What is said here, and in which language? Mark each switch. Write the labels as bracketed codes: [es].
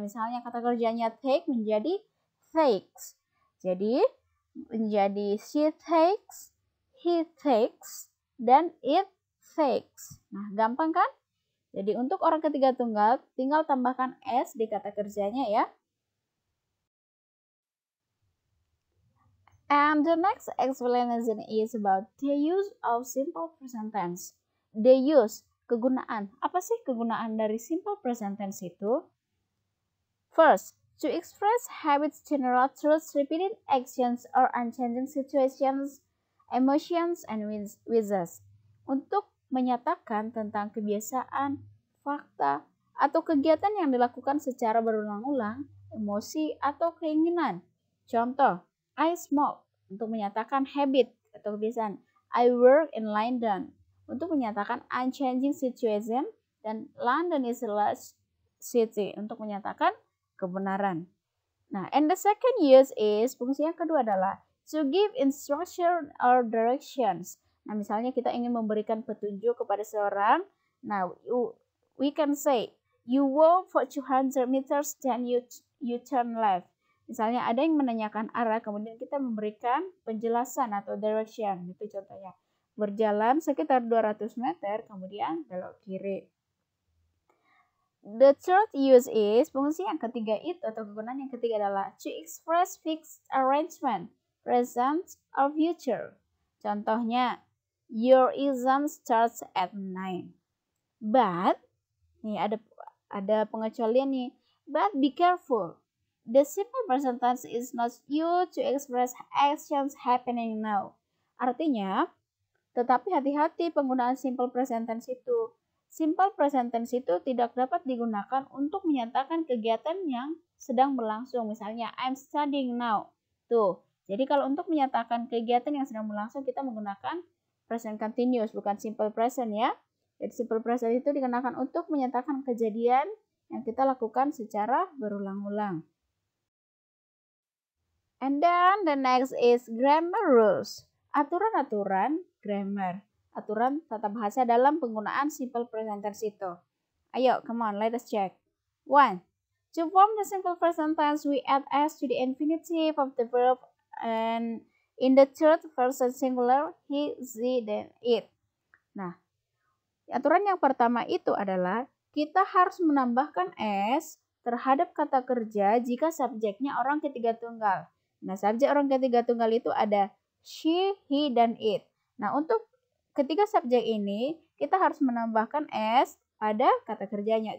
[id] Misalnya kata kerjanya take menjadi takes. Jadi menjadi she takes, he takes, dan it takes. Nah, gampang kan? Jadi untuk orang ketiga tunggal tinggal tambahkan s di kata kerjanya ya. [en] And the next explanation is about the use of simple present tense. The use, kegunaan. [id] Apa sih kegunaan dari simple present tense itu? [en] First, to express habits, general truths, repeated actions, or unchanging situations, emotions, and wishes. [id] Untuk menyatakan tentang kebiasaan, fakta, atau kegiatan yang dilakukan secara berulang-ulang, emosi, atau keinginan. Contoh, [en] I smoke [id] untuk menyatakan habit atau kebiasaan. [en] I work in London [id] untuk menyatakan [en] unchanging situation, dan London is a large city [id] untuk menyatakan kebenaran. [en] Nah, and the second use is, [id] fungsi yang kedua adalah [en] to give instruction or directions. [id] Nah, misalnya kita ingin memberikan petunjuk kepada seorang. [en] Nah, we can say, you walk for 200 meters, then you turn left. [id] Misalnya ada yang menanyakan arah, kemudian kita memberikan penjelasan atau direction. Itu contohnya. Berjalan sekitar 200 meter, kemudian belok kiri. [en] The third use is, [id] fungsi yang ketiga itu atau kegunaan yang ketiga adalah [en] to express fixed arrangement, present or future. Contohnya, your exam starts at 9. [id] But, nih ada pengecualian nih. [en] But be careful. The simple present tense is not used to express actions happening now. [id] Artinya, tetapi hati-hati penggunaan simple present tense itu. Simple present tense itu tidak dapat digunakan untuk menyatakan kegiatan yang sedang berlangsung. [en] Misalnya, I'm studying now. [id] Tuh, jadi kalau untuk menyatakan kegiatan yang sedang berlangsung, kita menggunakan present continuous, bukan simple present ya. Jadi simple present itu digunakan untuk menyatakan kejadian yang kita lakukan secara berulang-ulang. [en] And then the next is grammar rules. [id] Aturan-aturan grammar. Aturan tata bahasa dalam penggunaan simple present tense itu. [en] Ayo, come on, let us check. 1. To form the simple present tense, we add s to the infinitive of the verb, and in the third person singular, he, she, then it. [id] Nah, aturan yang pertama itu adalah kita harus menambahkan s terhadap kata kerja jika subjeknya orang ketiga tunggal. Nah, subjek orang ketiga tunggal itu ada she, he, dan it. Nah, untuk ketiga subjek ini, kita harus menambahkan s pada kata kerjanya.